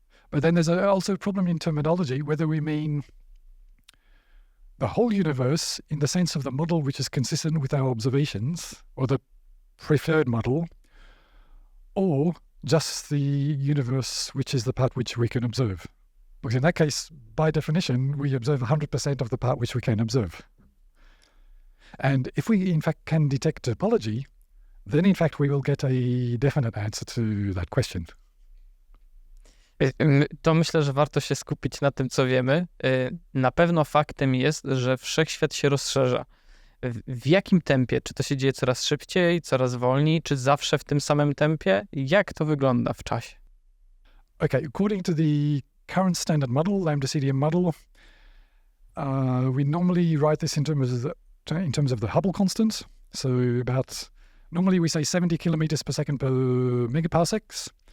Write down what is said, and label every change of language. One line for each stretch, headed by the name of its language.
English: But then there's also a problem in terminology, whether we mean the whole universe in the sense of the model which is consistent with our observations, or the preferred model, or just the universe which is the part which we can observe. Because in that case, by definition, we observe 100% of the part which we can observe. And if we, in fact, can detect topology, then, in fact, we will get a definite answer to that question.
Polish: To myślę, że warto się skupić na tym, co wiemy. Na pewno faktem jest, że wszechświat się rozszerza. W jakim tempie? Czy to się dzieje coraz szybciej, coraz wolniej, czy zawsze w tym samym tempie? Jak to wygląda w czasie?
English: Okay, according to the current standard model, lambda-CDM model, we normally write this in terms of the Hubble constant. So normally we say 70 kilometers per second per megaparsecs.